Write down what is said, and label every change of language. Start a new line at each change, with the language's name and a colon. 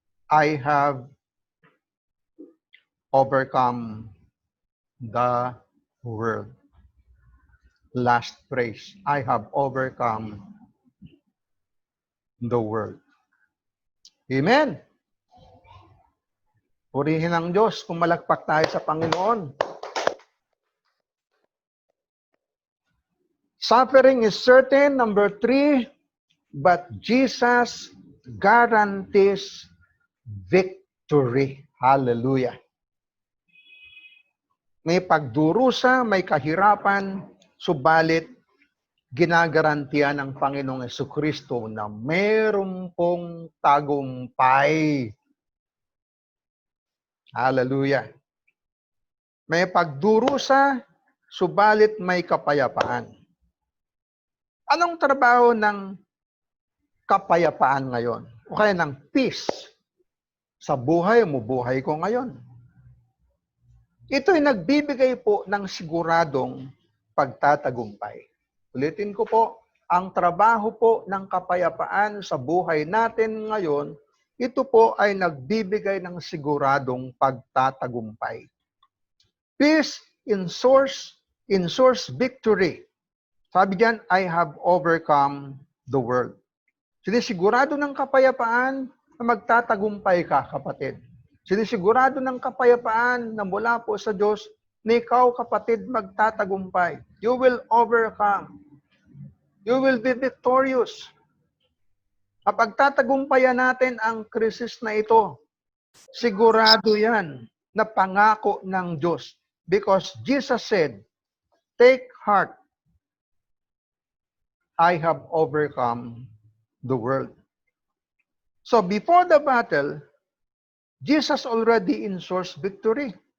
English: I have overcome the world. Last phrase. I have overcome the world. Amen.
Filipino: Purihin ang Diyos kung malakpak tayo sa Panginoon.
English: Suffering is certain, number 3, but Jesus guarantees victory. Hallelujah.
Filipino: May pagdurusa, may kahirapan, subalit ginagarantiyan ng Panginoong Jesucristo na meron pong tagumpay. Hallelujah. May pagdurusa, subalit may kapayapaan. Anong trabaho ng kapayapaan ngayon? O kaya ng peace sa buhay mo, buhay ko ngayon? Ito'y nagbibigay po ng siguradong pagtatagumpay. Ulitin ko po, ang trabaho po ng kapayapaan sa buhay natin ngayon, ito po ay nagbibigay ng siguradong pagtatagumpay.
English: Peace ensures victory.
Filipino: Sabi diyan,
English: I have overcome the world.
Filipino: Sinisigurado ng kapayapaan na magtatagumpay ka, kapatid. Sinisigurado ng kapayapaan na mula po sa Diyos na ikaw, kapatid, magtatagumpay.
English: You will overcome. You will be victorious.
Filipino: Kapag tatagumpayan natin ang krisis na ito, sigurado yan na pangako ng Diyos.
English: Because Jesus said, take heart, I have overcome the world. So before the battle, Jesus already ensures victory.